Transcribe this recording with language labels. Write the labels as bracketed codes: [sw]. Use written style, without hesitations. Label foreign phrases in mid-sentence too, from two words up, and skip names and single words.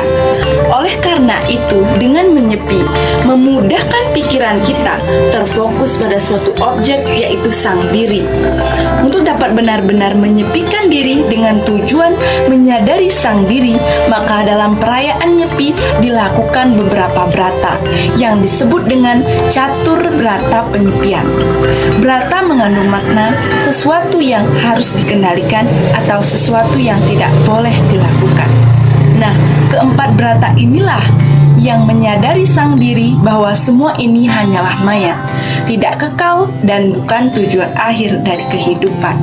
[id] Oleh karena itu, dengan menyepi, memudahkan pikiran kita terfokus pada suatu objek, yaitu sang diri. Untuk dapat benar-benar menyepikan diri dengan tujuan menyadari sang diri, maka dalam perayaan nyepi dilakukan beberapa brata yang disebut dengan catur brata penyepian. Brata mengandung makna sesuatu yang harus dikendalikan atau sesuatu yang tidak boleh dilakukan. Nah, keempat brata inilah yang menyadari sang diri bahwa semua ini hanyalah maya, tidak kekal dan bukan tujuan akhir dari kehidupan.